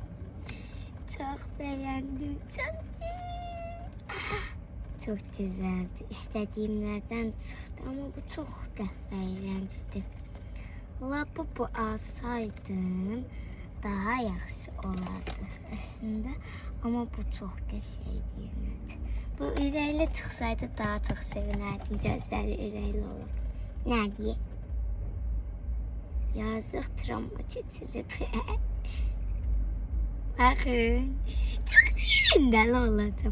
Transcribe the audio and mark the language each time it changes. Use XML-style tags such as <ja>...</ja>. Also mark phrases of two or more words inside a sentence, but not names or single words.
<tr>Çok beğendim. Çok şirin. Çok güzeldi. İstediğimlerden çıktı ama bu çok da eğlenceli.</tr> <az>Labubu alsaydım daha yaxşı olardı aslında. Ama bu çox qəşəngdir yenə. Bu ürəkli çıxsaydı daha çox sevinərdim. Gözləri ürəkli olur. Nə deyə? Yazıq travma keçirib. Baxın. Çox sevin. Dəli olacam.</az>